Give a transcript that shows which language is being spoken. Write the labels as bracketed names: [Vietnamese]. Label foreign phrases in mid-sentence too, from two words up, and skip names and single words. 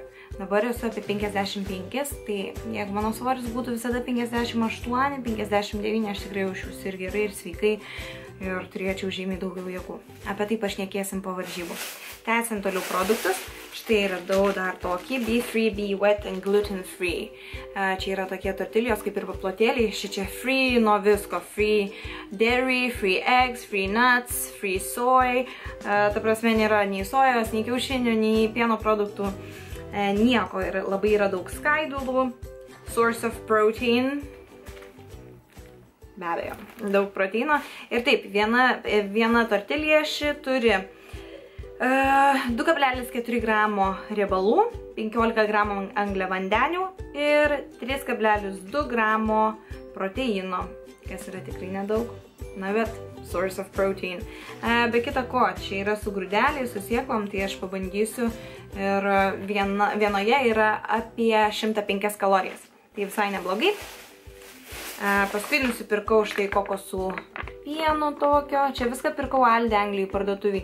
[Lithuanian] Dabar esu apie 55, tai jeigu mano svoris būtų visada 58, 59, aš tikrai jaučiuosi ir gerai, ir sveikai, ir turėčiau žymiai daugiau jėgų. Apie tai pašnekėsim po varžybų. Tęsiant toliau produktus, štai radau dar tokį Be Free, Be Wet and Gluten Free. Čia yra tokie tortilijos kaip ir paplotėliai, šičia free nuo visko, [English] free dairy, free eggs, free nuts, free soy. [Lithuanian] Ta prasme nėra nei sojos, nei kiaušinių, nei pieno produktų, nieko. Ir labai yra daug skaidulų, [English] source of protein. [Lithuanian] Be abejo, daug proteino. Ir taip, viena tortilija ši turi 2,4 gramo riebalų, 15 gramų angliavandenių ir 3,2 gramo proteino, kas yra tikrai nedaug, na bet [English] source of protein. [Lithuanian] Be kita ko, čia yra su grūdeliais, su sėklom, tai aš pabandysiu ir vienoje yra apie 105 kalorijas, tai visai neblogai. Paskui nusipirkau štai kokosų pieno tokio. Čia viską pirkau Aldi Anglijai parduotuvį.